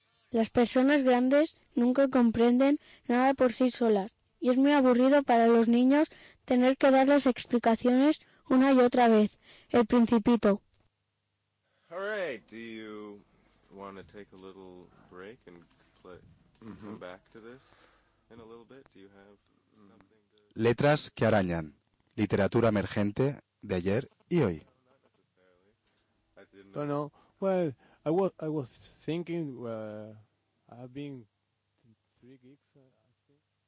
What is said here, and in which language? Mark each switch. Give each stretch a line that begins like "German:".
Spanish: Las personas grandes nunca comprenden nada por sí solas y es muy aburrido para los niños tener que dar las explicaciones una y otra vez. El Principito.
English: All right, do you want to take a little break and come back to this in a little bit? Do you have something to...
Spanish: Letras que arañan. Literatura emergente de ayer y hoy.
English: No, well, I was thinking I've been 3 gigs, I think.